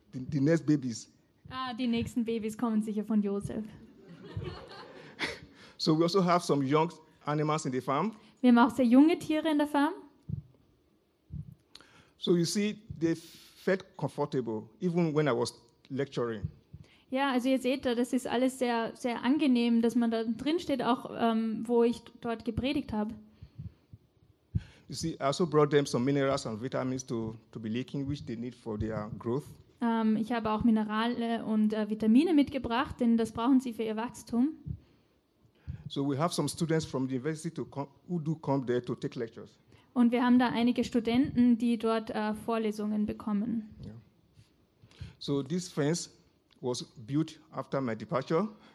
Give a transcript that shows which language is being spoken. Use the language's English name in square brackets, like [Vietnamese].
[English] The next babies. [German] Ah, die nächsten Babys kommen sicher von Josef. [English] So we also have some young animals in the farm. [German] Wir haben auch sehr junge Tiere in der Farm. [English] So you see, they felt comfortable even when I was lecturing. [German] Ja, also ihr seht da, das ist alles sehr, sehr angenehm, dass man da drin steht, auch wo ich dort gepredigt habe. [English] You see, I also brought them some minerals and vitamins to be leaking, which they need for their growth. [German] Ich habe auch Minerale und Vitamine mitgebracht, denn das brauchen sie für ihr Wachstum. [English] So we have some students from the university who do come there to take lectures. [German] Und wir haben da einige Studenten, die dort Vorlesungen bekommen. [English] Yeah. So this fence was built after my departure.